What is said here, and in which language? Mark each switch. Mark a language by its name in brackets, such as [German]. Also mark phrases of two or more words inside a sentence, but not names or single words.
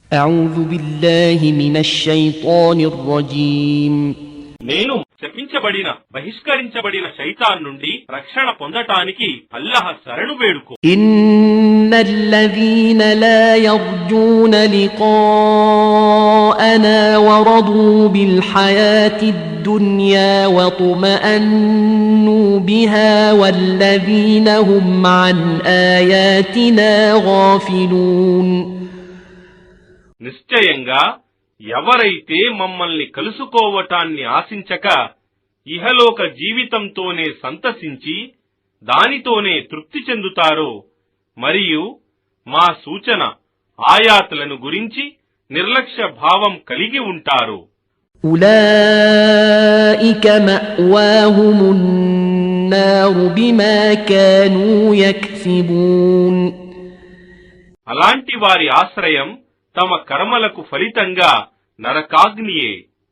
[Arabic] أعوذ بالله من الشيطان الرجيم [Telugu] నేను శపించబడిన బహిష్కరించబడిన శైతాన్ నుండి రక్షణ పొందటానికి అల్లాహ్ శరణు వేడుకో. [Arabic] إن الذين لا يرجون لقاءنا ورضوا بالحياة الدنيا واطمأنوا بها والذين هم عن آياتنا غافلون. [Telugu] నిశ్చయంగా ఎవరైతే మమ్మల్ని కలుసుకోవటాన్ని ఆశించక ఇహలోక జీవితంతోనే సంతసించి దానితోనే తృప్తి చెందుతారో మరియు మా సూచన ఆయాతులను గురించి నిర్లక్ష్య భావం కలిగి ఉంటారు. [Arabic] أولئك مأواهم النار بما كانوا يكسبون. [Telugu] అలాంటి వారి ఆశ్రయం తమ కర్మలకు ఫలితంగా నరకాగ్నియే.